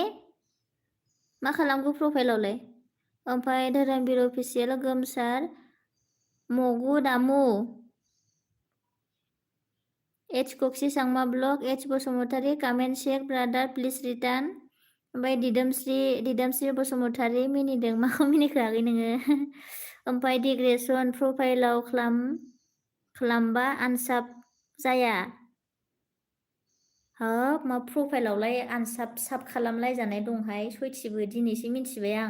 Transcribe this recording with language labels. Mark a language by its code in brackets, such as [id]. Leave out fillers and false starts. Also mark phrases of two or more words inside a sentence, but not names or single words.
[brx] मा खालामगौ प्रफाइलावलाय ओमफ्राय धोरोमबीर अफिसियेल गोमसार मगु दामु H Koksi Sangma blog H Bosumataरि [en] comment check brother please return. [brx] ओमफ्राय दिदोमस्रि बसुमतारि मिनिदों माखौ मिनिखोआखै नोङो? ओमफ्राय डिग्रेसन प्रफाइलाव खालामबा आनसाब जाया। हाब मा प्रफाइलावलाय साब खालामलायजानाय दंहाय सयथिबो दिनैसो मिन्थिबाय आं।